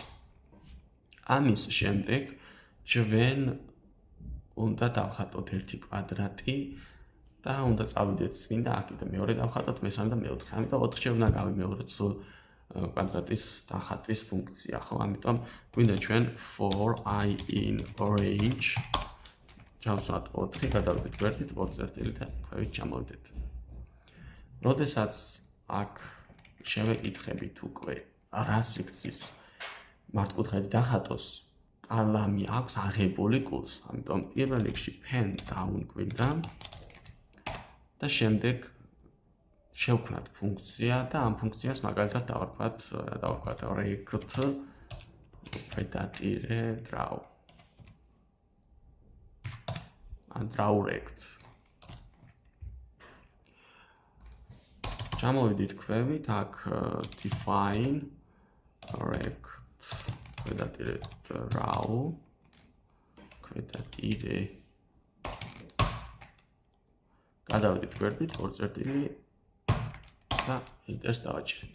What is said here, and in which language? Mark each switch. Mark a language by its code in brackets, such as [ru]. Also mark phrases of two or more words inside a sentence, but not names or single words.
[ka] ამის შემდეგ ჩვენ უნდა დავხატოთ ერთი კვადრატი და უნდა წავიდეთ წინ და აქ კიდე მეორე დავხატოთ, მესამე და მეოთხე. ამიტომ 4-ჯერ უნდა გავიმეოროთ სულ კვადრატის დახატვის ფუნქცია, ხო? ამიტომ გვინდა ჩვენ [en] for I in range [ka] ჩავსვათ 4, გადავიდეთ გვერდით 4 და ქვევით ჩამოვიდეთ. როდესაც აქ შევეკითხებით უკვე რა სიგრძის მართკუთხედი დახატოს, კალამი აქვს აღებული კულს, ამიტომ პირველ რიგში [en] pen down [ka] გვინდა და შემდეგ შევქმნათ ფუნქცია და ამ ფუნქციას მაგალითად დავარქვათ rect ქვედატირე draw. [en] draw rect. [ka] ჩამოვიდით ქვევით, აქ [en] define rect [ka] ქვედატირე draw ქვედატირე გადავიდით გვერდით 2 და enterს დავაჭირეთ.